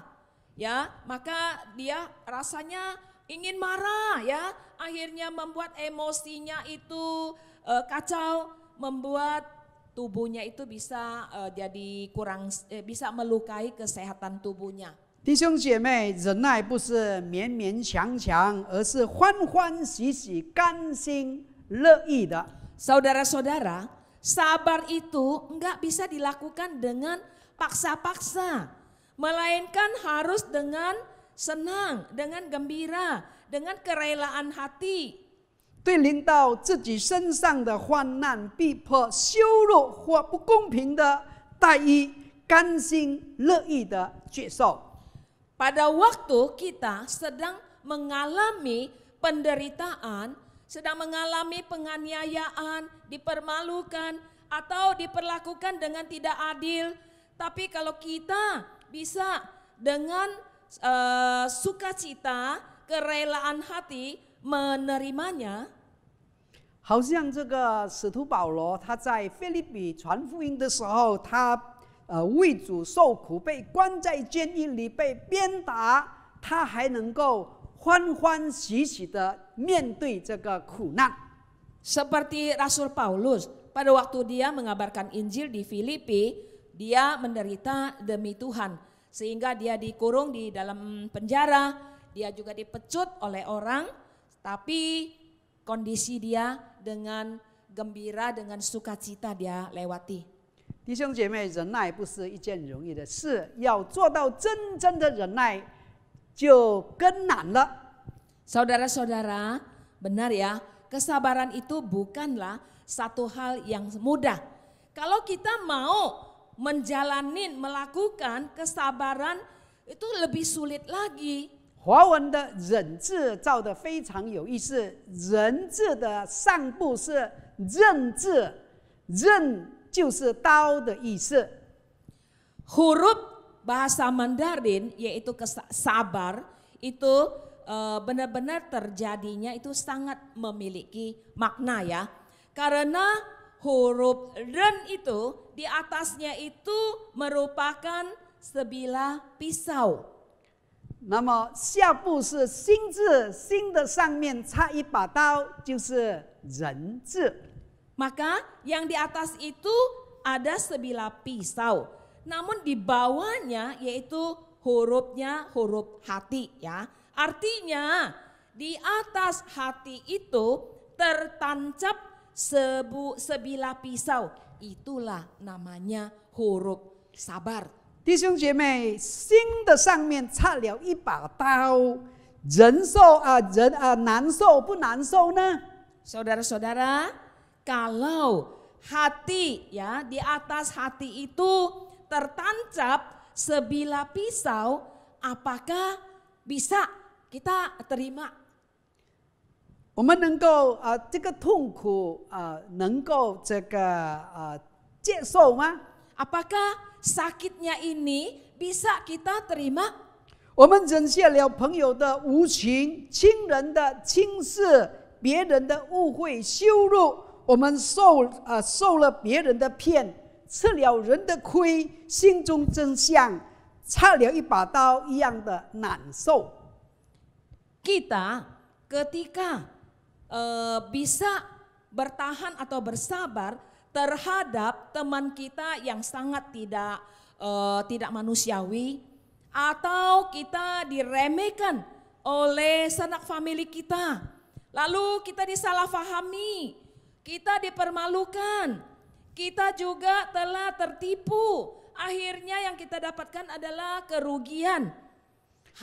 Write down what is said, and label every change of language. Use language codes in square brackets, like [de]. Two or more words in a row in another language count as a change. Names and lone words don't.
[id] Ya, maka dia rasanya ingin marah ya, akhirnya membuat emosinya itu kacau, membuat tubuhnya itu bisa jadi kurang bisa melukai kesehatan tubuhnya. [zh] 弟兄姐妹，忍耐不是勉勉强强，而是欢欢喜喜、甘心乐意的。 [id] Saudara-saudara, sabar itu enggak bisa dilakukan dengan paksa-paksa, melainkan harus dengan senang, dengan gembira, dengan kerelaan hati. [zh] 对临到自己身上的患难、逼迫、羞辱或不公平的待遇，甘心乐意的接受。 [id] Pada waktu kita sedang mengalami penderitaan, sedang mengalami penganiayaan, dipermalukan, atau diperlakukan dengan tidak adil, tapi kalau kita bisa dengan sukacita, kerelaan hati menerimanya. [zh] 好像这个使徒保罗，他在腓立比传福音的时候，他为主受苦，被关在监狱里，被鞭打，他还能够欢欢喜喜的面对这个苦难。 [id] Seperti Rasul Paulus, pada waktu dia mengabarkan Injil di Filipi, dia menderita demi Tuhan. Sehingga dia dikurung di dalam penjara, dia juga dipecut oleh orang, tapi kondisi dia dengan gembira, dengan sukacita dia lewati. [zh] 弟兄姐妹，忍耐不是一件容易的事，要做到真正的忍耐就更难了。 [id] Saudara-saudara, benar ya, kesabaran itu bukanlah satu hal yang mudah. Kalau kita mau melakukan kesabaran itu lebih sulit lagi. [zh] 华文的忍字造得非常有意思，忍字的上部是刃字，刃就是刀的意思。 [id] Huruf bahasa Mandarin yaitu sabar itu benar-benar terjadinya itu sangat memiliki makna ya. Karena huruf ren itu di atasnya itu merupakan sebilah pisau. [zh] 那么下部是心字，心的上面插一把刀，就是人字。 [id] Maka yang di atas itu ada sebilah pisau. Namun di bawahnya yaitu hurufnya huruf hati ya. Artinya di atas hati itu tertancap sebilah pisau. Itulah namanya huruf sabar. [zh] 弟兄姐妹，心的上面插了一把刀，难受不难受呢？ [id] Saudara-saudara, kalau hati ya di atas hati itu tertancap sebilah pisau, apakah bisa kita terima? [zh] 我们能够这个痛苦能够接受吗？ [id] Apakah sakitnya ini bisa kita terima? [zh] 我们忍下了朋友的无情、亲人的轻视、别人的误会、羞辱，我们受了别人的骗，吃了人的亏，心中真像插了一把刀一样的难受。 [id] Kita ketika bisa bertahan atau bersabar terhadap teman kita yang sangat tidak manusiawi, atau kita diremehkan oleh sanak famili kita, lalu kita disalahfahami, kita dipermalukan, kita juga telah tertipu, akhirnya yang kita dapatkan adalah kerugian.